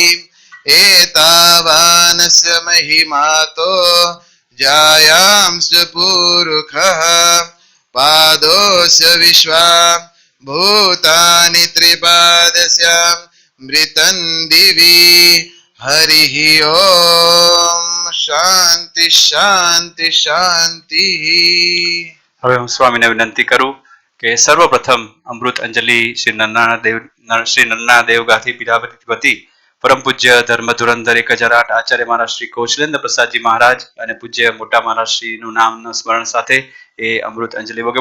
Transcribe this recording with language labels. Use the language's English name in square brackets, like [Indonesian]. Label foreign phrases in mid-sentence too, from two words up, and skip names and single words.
[Sanskrit] एतावानस्य महिमातो जायांश्च पुरुषः पादोस्य विश्वा भूतानि त्रिपादस्य मृतं दिवि हरिः ओम. शांति शांति शांति. [Gujarati] હવે હું સ્વામીને વિનંતી કરું કે સર્વપ્રથમ અમૃત અંજલિ શ્રી નરનારાયણ દેવ ગાથી પીઠાપતિ પરમ પૂજ્ય ધર્મ ધુરંધર 1008 આચાર્ય મહારાજ શ્રી કૌશલેન્દ્ર પ્રસાદજી મહારાજ અને પૂજ્ય મોટા મહારાજ શ્રીનું નામનું સ્મરણ સાથે એ અમૃત અંજલિ વગે.